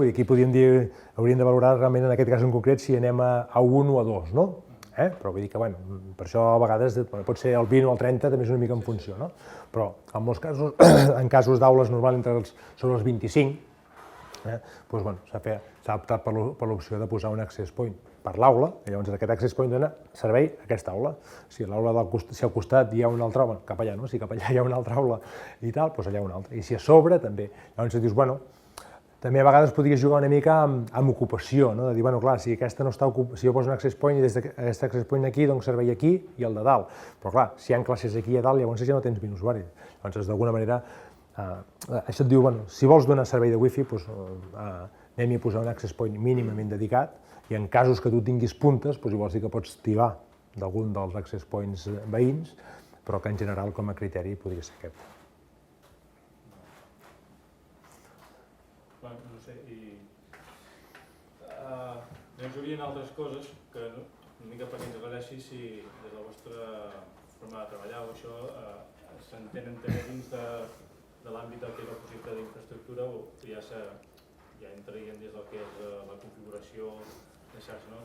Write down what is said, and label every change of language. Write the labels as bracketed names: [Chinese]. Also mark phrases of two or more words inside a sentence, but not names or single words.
[Catalan] Vull dir, aquí podríem dir, hauríem de valorar realment en aquest cas en concret si anem a 1 o a 2, no? Però vull dir que, per això a vegades pot ser el 20 o el 30, també és una mica en funció, no? Però en molts casos, en casos d'aules normals sobre els 25, s'ha optat per l'opció de posar un [English] access point [Catalan] per l'aula, i llavors aquest [English] access point [Catalan] dona servei a aquesta aula. Si al costat hi ha una altra aula, cap allà, no? Si cap allà hi ha una altra aula i tal, doncs allà una altra. I si a sobre també, llavors dius, també a vegades podries jugar una mica amb ocupació, de dir, clar, si jo poso un [English] access point [Catalan] i des d'aquest [English] access point [Catalan] aquí dono servei aquí i el de dalt, però clar, si hi ha classes aquí a dalt, llavors ja no tens 20 usuaris. Llavors, d'alguna manera, això et diu, si vols donar servei de wifi, anem a posar un [English] access point [Catalan] mínimament dedicat i en casos que tu tinguis puntes, llavors sí que pots tibar d'algun dels [English] access points [Catalan] veïns, però que en general com a criteri podria ser aquest. No sé, i... Hi haurien altres coses que una mica perquè ens aclareixi si des de la vostra forma de treballar o això s'entenen també dins de l'àmbit del que és el projecte d'infraestructura o ja entrarien des del que és la configuració de xarxa, no?